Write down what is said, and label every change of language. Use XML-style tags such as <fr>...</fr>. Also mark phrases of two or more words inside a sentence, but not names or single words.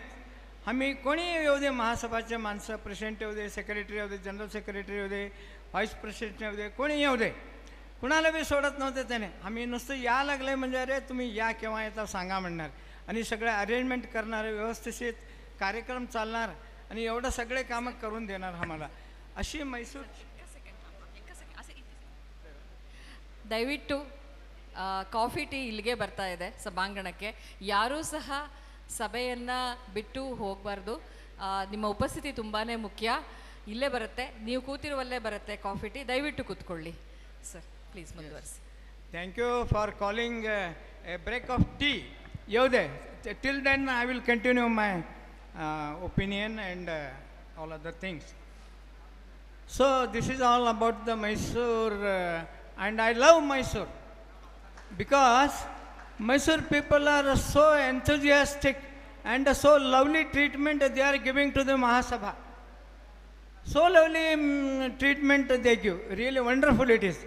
<mr>आम्ही कोणी येऊ दे, महासभाचे माणसं, प्रेसिडेंट येऊ दे, सेक्रेटरी येऊ दे,</mr> <en>general secretary</en> <mr>येऊ दे,</mr> <en>vice president</en> <mr>येऊ दे, कोणी येऊ दे, कुणाला बी सोडत नव्हते त्याने. आम्ही नुसतं या लागले म्हणजे अरे तुम्ही या केव्हा येता सांगा म्हणणार आणि सगळे अरेंजमेंट करणार, व्यवस्थित कार्यक्रम चालणार आणि एवढं सगळे कामं करून देणार आम्हाला. अशी मैसूर</mr> <kn>ದಯವಿಟ್ಟು</kn> <en>coffee tea</en> <kn>ಇಲ್ಲಿಗೆ ಬರ್ತಾ ಇದೆ ಸಭಾಂಗಣಕ್ಕೆ. ಯಾರೂ ಸಹ ಸಭೆಯನ್ನು ಬಿಟ್ಟು ಹೋಗಬಾರ್ದು. ನಿಮ್ಮ ಉಪಸ್ಥಿತಿ ತುಂಬಾ ಮುಖ್ಯ. ಇಲ್ಲೇ ಬರುತ್ತೆ, ನೀವು ಕೂತಿರುವಲ್ಲೇ ಬರುತ್ತೆ</kn> <en>coffee tea.</en> <kn>ದಯವಿಟ್ಟು ಕೂತ್ಕೊಳ್ಳಿ ಸರ್, ಪ್ಲೀಸ್ ಮುಂದುವರಿಸಿ.</kn> <en>thank you for calling a break of tea. ಯಾವುದೇ till then I will continue my opinion and all other things. so this is all about the Mysore and I love Mysore because Mysore people are so enthusiastic and so lovely treatment they are giving to the Mahasabha. So lovely treatment they give, really wonderful it is.</en>